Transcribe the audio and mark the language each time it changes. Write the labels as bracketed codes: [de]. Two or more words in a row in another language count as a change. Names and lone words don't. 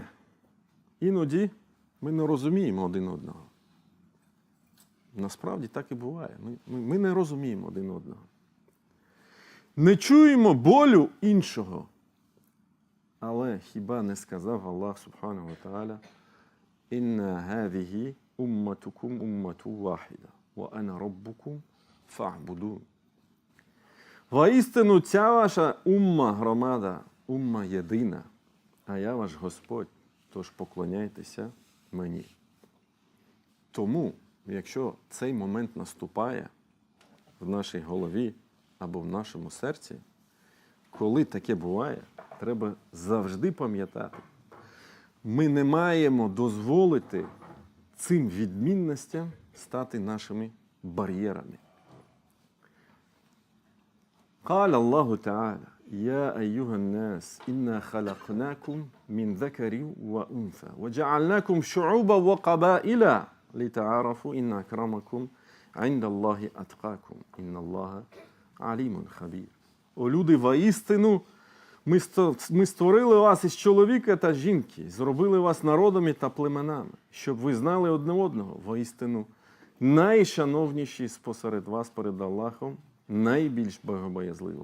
[uk] Іноді ми не розуміємо один одного. Насправді так і буває. Ми не розуміємо один одного. Не чуємо болю іншого. Але хіба не сказав Аллах [ar] سبحانه وتعالى: «إن هذه أمتكم أمة واحدة وأنا ربكم فاعبدون». [uk] Воістину ця ваша умма, громада, умма єдина, а я ваш Господь, тож поклоняйтеся мені. Тому, якщо цей момент наступає в нашій голові або в нашому серці, коли таке буває, треба завжди пам'ятати, ми не маємо дозволити цим відмінностям стати нашими бар'єрами. [ar] قال الله تعالى يا أيها الناس إنا خلقناكم من ذكر وأنثى وجعلناكم شعوبا وقبائل لتعارفوا إن أكرمكم عند الله أتقاكم إن الله عليم خبير. [uk] О люди, воістину, ми створили вас із чоловіка та жінки, зробили вас народами та племенами, щоб ви знали одне одного. Воістину, найшановніші спосеред вас перед Аллахом, найбільш богобоязливий.